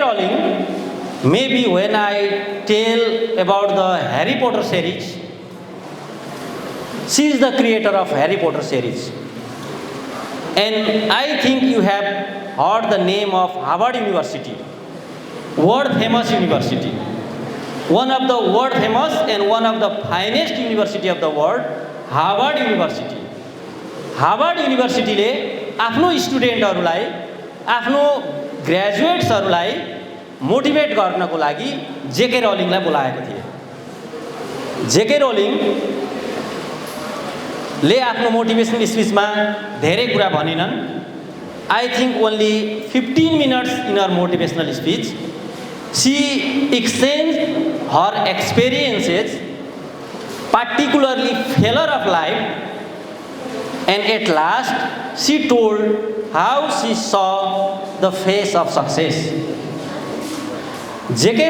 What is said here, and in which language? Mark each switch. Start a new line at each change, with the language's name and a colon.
English: Rowling, maybe when I tell about the Harry Potter series, she is the creator of Harry Potter series. And I think you have heard the name of Harvard University, world famous university. One of the world famous and one of the finest university of the world, Harvard University.
Nepali: Harvard University ले आफ्नो स्टुडेन्टहरूलाई, आफ्नो ग्रेजुएट्सहरूलाई motivate गर्नको लागि जेके रोलिङलाई बोलाएको थिए। जेके रोलिङले आफ्नो motivational स्पिचमा धेरै कुरा भनिनन्।
English: I think only 15 minutes in her motivational speech, she exchanged her experiences, particularly failure of life, and at last she told how she saw the face of success. J.K.